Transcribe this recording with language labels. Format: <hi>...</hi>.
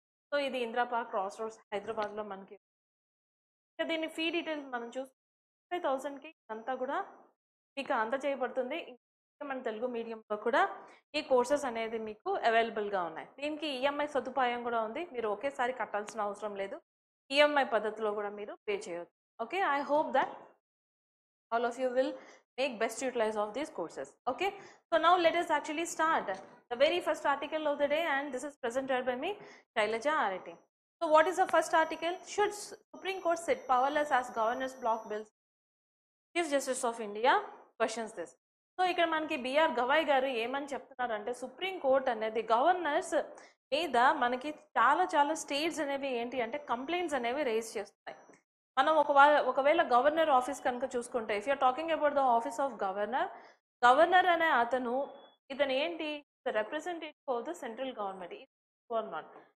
<te>So ఇది Indira park cross roads హైదరాబాద్లో మనకి. ఇక దీని ఫీ డీటెయిల్స్ మనం చూస్తే 50,000కి అంతా కూడా మీకు అందజేయబడుతుంది. మన తెలుగు మీడియంలో కూడా ఈ కోర్సెస్ అనేది మీకు అవైలబుల్గా ఉన్నాయి. దీనికి ఈఎంఐ సదుపాయం కూడా ఉంది, మీరు ఒకేసారి కట్టాల్సిన అవసరం లేదు, ఈఎంఐ పద్ధతిలో కూడా మీరు పే చేయవచ్చు.</te> <en>Okay, I hope that all of you will make best utilize of these courses. Okay, so now let us actually start the very first article of the day, and this is presented by me, Shailaja Arati. So what is the first article? Should Supreme Court sit powerless as governors block bills? Chief Justice of India questions this.</en> <te>So ఇక్కడ మనకి BR Gavai గారు ఏమని చెప్తున్నారంటే, supreme court అనేది governors మీద మనకి చాలా states అనేవి ఏంటి అంటే కంప్లైంట్స్ అనేవి రేజ్ చేస్తున్నాయి. మనం ఒకవేళ గవర్నర్ ఆఫీస్ కనుక చూసుకుంటే,</te> <en>if you're talking about the office of governor</en> <te>అనే ఇతను ఏంటి,</te> <en>Representative of the central government.</en>